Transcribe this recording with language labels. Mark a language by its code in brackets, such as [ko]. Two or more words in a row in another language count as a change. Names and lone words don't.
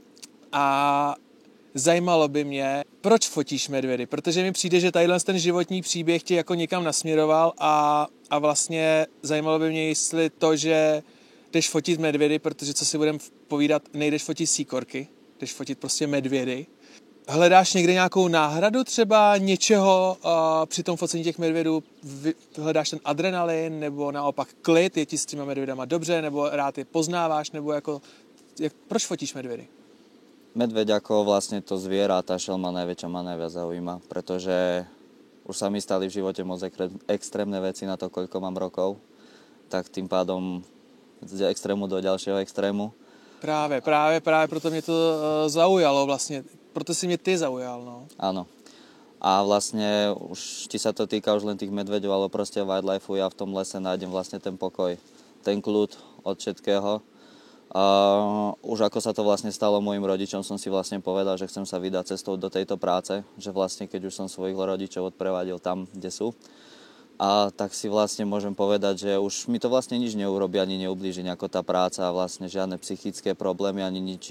[cs] a zajímalo by mě, proč fotíš medvědy, protože mi přijde, že tadyhle ten životní příběh tě jako někam nasměroval a vlastně zajímalo by mě, jestli to, že jdeš fotit medvědy, protože co si budeme povídat, nejdeš fotit síkorky, jdeš fotit prostě medvědy. Hledáš někde nějakou náhradu třeba něčeho při tom focení těch medvědů? Hledáš ten adrenalin nebo naopak klid, je ti s těma medvědama dobře, nebo rád je poznáváš, nebo proč fotíš medvědy? [sk] Medveď ako vlastne to zviera, tá šelma najväčšia ma najviac zaujíma, pretože už sa mi stali v živote moc extrémne veci na to, koľko mám rokov, tak tým pádom z extrému do ďalšieho extrému. [cs] Právě proto mě to zaujalo vlastně, proto si mě ty zaujal, no. [sk] Áno. A vlastne už ti sa to týka už len tých medveďov, ale proste wildlifeu ja v tom lese nájdem vlastne ten pokoj, ten kľud od všetkého. Už ako sa to vlastne stalo mojim rodičom, som si vlastne povedal, že chcem sa vydať cestou do tejto práce, že vlastne keď už som svojich rodičov odprevadil tam, kde sú, tak si vlastne môžem povedať, že už mi to vlastne nič neurobí, ani neublíži ako tá práca a vlastne žiadne psychické problémy, ani nič.